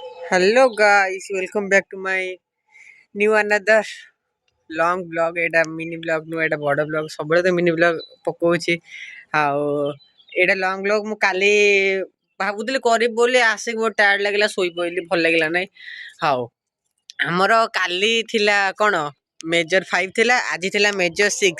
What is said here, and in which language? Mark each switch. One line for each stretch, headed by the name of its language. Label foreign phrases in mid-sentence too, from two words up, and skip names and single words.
English: Hello guys, welcome back to my new another long vlog.
Odia: ଏଇଟା
English: mini vlog
Odia: ନୁହଁ, ଏଇଟା ବଡ଼ vlog। ସବୁବେଳେ ତ
English: mini vlog
Odia: ପକଉଛି। ଆଉ ଏଇଟା
English: long vlog
Odia: ମୁଁ କାଲି ଭାବୁଥିଲି କରିବି ବୋଲି, ଆସିକି ବହୁତ ଟାୟାର୍ଡ ଲାଗିଲା, ଶୋଇପଇଲି, ଭଲ ଲାଗିଲା ନାହିଁ। ହଉ, ଆମର କାଲି ଥିଲା କ'ଣ ମେଜର 5 ଥିଲା, ଆଜି ଥିଲା ମେଜର 6।